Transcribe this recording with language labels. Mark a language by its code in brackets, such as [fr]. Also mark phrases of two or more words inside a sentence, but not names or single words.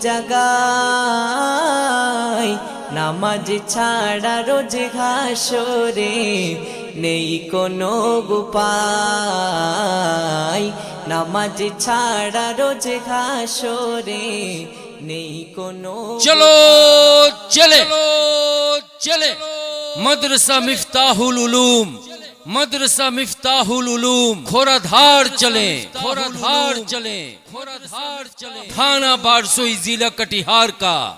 [bn] জায়গায় নামাজ ছাড়া রোজ ঘাসরে নেই কোনো উপায় নামাজ ছাড়া রোজ ঘাসরে নেই কোনো [ur] چلو چلے مدرسہ مفتاح العلوم مدرسہ مفتاح العلوم کھورا دھار چلیں تھانہ بارسوئی ضلع کٹیہار کا